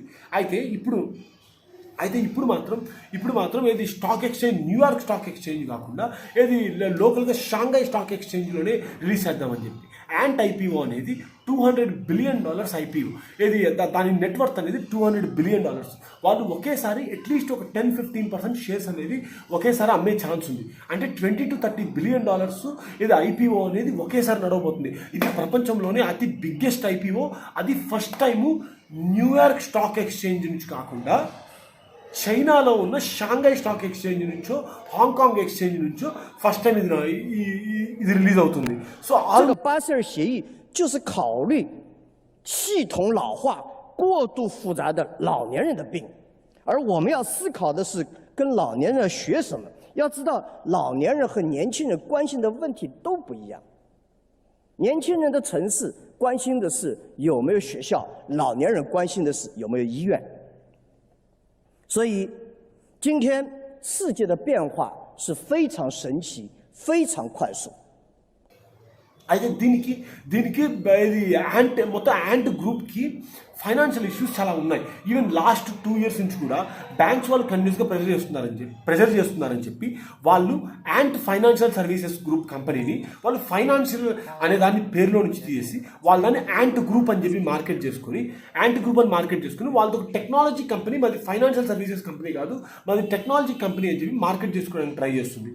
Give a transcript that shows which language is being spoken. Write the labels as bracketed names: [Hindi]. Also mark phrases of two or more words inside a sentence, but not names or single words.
[Telugu] అయితే ఇప్పుడు మాత్రం [English] stock exchange New York Stock Exchange [Telugu] కాకుండా లోకల్గా షాంఘై స్టాక్ ఎక్స్చేంజ్లోనే రిలీజ్ చేద్దామని చెప్పి యాంట్ ఐపీఓ అనేది [English] $200 billion IPO. [Telugu] దాని నెట్వర్త్ అనేది $200 billion. వాళ్ళు ఒకేసారి అట్లీస్ట్ ఒక 10-15% షేర్స్ అనేది ఒకేసారి అమ్మే ఛాన్స్ ఉంది. అంటే [English] $20 to $30 billion IPO [Telugu] అనేది ఒకేసారి నడవబోతుంది. ఇది ప్రపంచంలోనే అతి [English] biggest IPO. [Telugu] అది [English] first time [Telugu] న్యూయార్క్ స్టాక్ ఎక్స్చేంజ్ నుంచి కాకుండా చైనాలో ఉన్న షాంఘై స్టాక్ ఎక్స్చేంజ్ నుంచో హాంకాంగ్ ఎక్స్చేంజ్ నుంచో [English] first time [Telugu] ఇది రిలీజ్ అవుతుంది. సో [Chinese] 巴塞尔协议就是考虑系统老化过度复杂的老年人的病，而我们要思考的是跟老年人学什么。要知道，老年人和年轻人关心的问题都不一样。年轻人的城市关心的是有没有学校，老年人关心的是有没有医院。所以，今天世界的变化是非常神奇、非常快速。 [Telugu] అయితే దీనికి మొత్తం యాంట్ గ్రూప్కి [English] financial issues [Telugu] చాలా ఉన్నాయి. [English] even last 2 years [Telugu] నుంచి కూడా బ్యాంక్స్ వాళ్ళు [English] continuously pressure [Telugu] చేస్తున్నారని చెప్పి వాళ్ళు యాంట్ ఫైనాన్షియల్ సర్వీసెస్ గ్రూప్ కంపెనీని వాళ్ళు ఫైనాన్షియల్ అనే దాన్ని పేరులో నుంచి తీసేసి వాళ్ళు దాన్ని యాంట్ గ్రూప్ అని చెప్పి మార్కెట్ చేసుకుని వాళ్ళతో [English] technology company, [Telugu] మాది [English] financial services company [Telugu] కాదు, మాది [English] technology company [Telugu] అని చెప్పి మార్కెట్ చేసుకోవడానికి ట్రై చేస్తుంది.